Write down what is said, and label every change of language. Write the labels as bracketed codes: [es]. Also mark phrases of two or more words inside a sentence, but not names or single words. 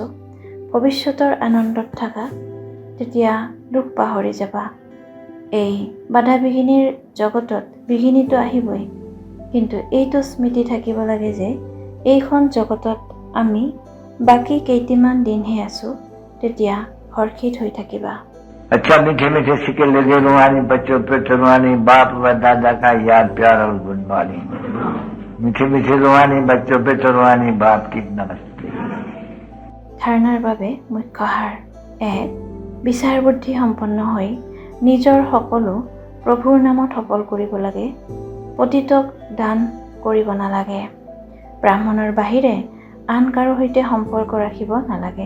[as] ভৱিষ্যতৰ আনন্দত থাকা, তেতিয়া দুখ পাহৰি যাবা। এই বাধা বিঘিনিৰ জগতত বিঘিনিটো আহিবই, কিন্তু এইটো স্মৃতি থাকিব লাগে যে এইখন জগতত আমি বাকী কেইটিমান দিনহে আছোঁ। তেতিয়া হৰ্ষিত হৈ থাকিবা। [hi] अच्छा मीठे मीठे सिक्के लगे रुहानी बच्चों पे रुहानी बाप व दादा का याद प्यार और गुणवानी। मीठे मीठे रुहानी बच्चों पे रुहानी बाप की नमस्ते। [as] ধাৰণাৰ বাবে মুখ্য সাৰ: ১. বিচাৰ বুদ্ধি সম্পন্ন হৈ নিজৰ সকলো প্ৰভুৰ নামত সফল কৰিব লাগে। পতিতক দান কৰিব নালাগে। ব্ৰাহ্মণৰ বাহিৰে আন কাৰো সৈতে সম্পৰ্ক ৰাখিব নালাগে।